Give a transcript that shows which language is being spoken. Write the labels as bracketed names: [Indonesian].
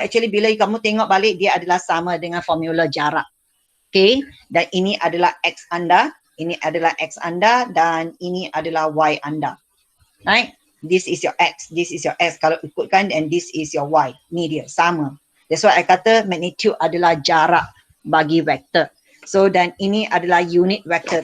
[Malay] Actually bila kamu tengok balik dia adalah sama dengan formula jarak. Okay, dan ini adalah X anda, ini adalah X anda, dan ini adalah Y anda. [English] Right? This is your X, this is your S [Malay] kalau ikutkan, [English] and this is your Y. [Malay] Ni dia, sama. [English] That's why I [Malay] kata magnitude adalah jarak bagi vektor. So dan ini adalah unit vector.